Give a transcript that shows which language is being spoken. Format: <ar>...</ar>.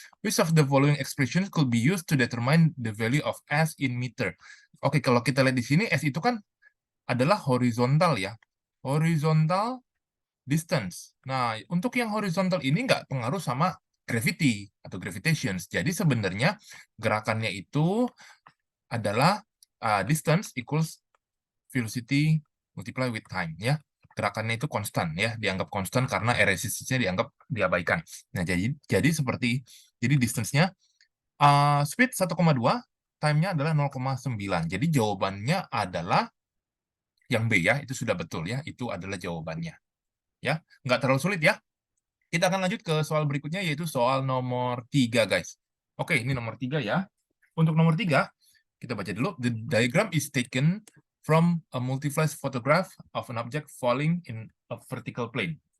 <en>Which of the following expressions could be used to determine the value of S in meter?</en> <id>Oke, kalau kita lihat di sini, S itu kan adalah horizontal ya.</id> <en>Horizontal distance.</en> <id>Nah, untuk yang horizontal ini nggak pengaruh sama gravity atau gravitations. Jadi sebenarnya gerakannya itu adalah</id> <en>distance equals velocity multiply with time</en> <id>ya. Gerakannya itu konstan ya, dianggap konstan karena area resistance-nya dianggap diabaikan. Nah, jadi seperti distance-nya speed 1,2, time-nya adalah 0,9. Jadi jawabannya adalah yang B ya, itu sudah betul ya, itu adalah jawabannya. Ya, nggak terlalu sulit ya. Kita akan lanjut ke soal berikutnya yaitu soal nomor 3 guys. Oke, ini nomor 3 ya. Untuk nomor 3, kita baca dulu.</id> <en>The diagram is taken from a multi-flash photograph of an object falling in a vertical plane.</en>